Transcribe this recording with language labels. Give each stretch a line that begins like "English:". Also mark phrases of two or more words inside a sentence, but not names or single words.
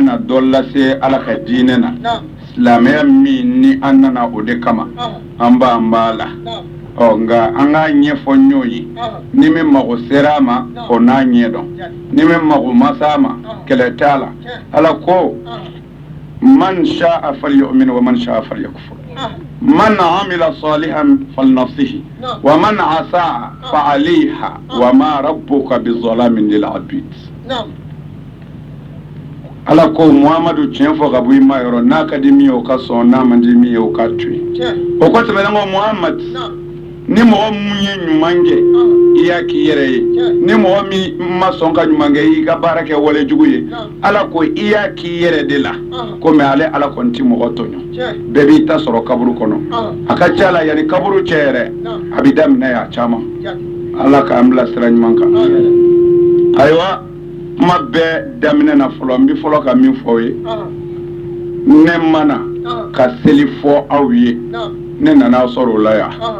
Bambara: bɛna dɔ lase ala ka diinɛ na silamɛya min ni an nana o de kama an b'a la nka an k'a ɲɛfɔ ɲɔgɔn ye ni min mago sera a ma o n'a ɲɛ dɔn ni min mago ma s'a ma kɛlɛ t'a la ala ko
Arabic: من شاء فليؤمن ومن شاء فليكفر من عمل صالحا فلنفسه ومن أساء فعليها وما ربك بظلام للعبيد
Bambara: ala ko muhammadu tiɲɛ fɔ ka bɔ i ma yɔrɔ n'a ka di min ye o ka sɔn n'a man di min ye o ka to yen o ko tɛmɛnen kɔ muhammad ni mɔgɔ mun ye ɲuman kɛ i y'a k'i yɛrɛ ye ni mɔgɔ min ma sɔn ka ɲuman kɛ i ka baara kɛ walejugu ye ala ko i y'a k'i yɛrɛ de la komi ale ala kɔni tɛ mɔgɔ tɔɲɔ bɛɛ b'i ta sɔrɔ kaburu kɔnɔ a ka ca la yanni kaburu cɛ yɛrɛ a bɛ daminɛ yan caman ala k'an bila sira ɲuman kan ayiwa kuma bɛɛ daminɛ na fɔlɔ n bɛ fɔlɔ ka min fɔ ye ne mana ka seli fɔ aw ye ne nana sɔrɔ o la yan